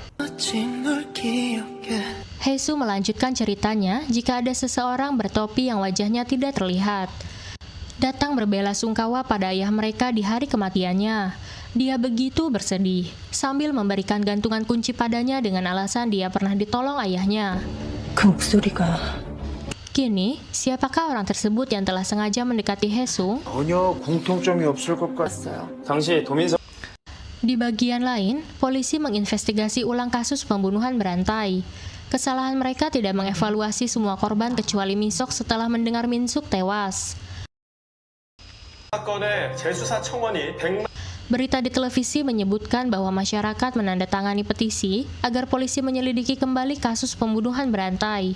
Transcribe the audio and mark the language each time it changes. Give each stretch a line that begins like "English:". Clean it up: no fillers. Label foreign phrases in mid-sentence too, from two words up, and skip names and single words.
Indonesian: Haesung melanjutkan ceritanya jika ada seseorang bertopi yang wajahnya tidak terlihat. Datang berbela sungkawa pada ayah mereka di hari kematiannya. Dia begitu bersedih, sambil memberikan gantungan kunci padanya dengan alasan dia pernah ditolong ayahnya.
Korean: 그 목소리가
Indonesian: Kini, siapakah orang tersebut yang telah sengaja mendekati Haesung?
Korean: 전혀 공통점이 없을 것 같아요. 당시 도민석
Indonesian: Di bagian lain, polisi menginvestigasi ulang kasus pembunuhan berantai. Kesalahan mereka tidak mengevaluasi semua korban kecuali Min-sok setelah mendengar Min-suk tewas. Berita di televisi menyebutkan bahwa masyarakat menandatangani petisi agar polisi menyelidiki kembali kasus pembunuhan berantai.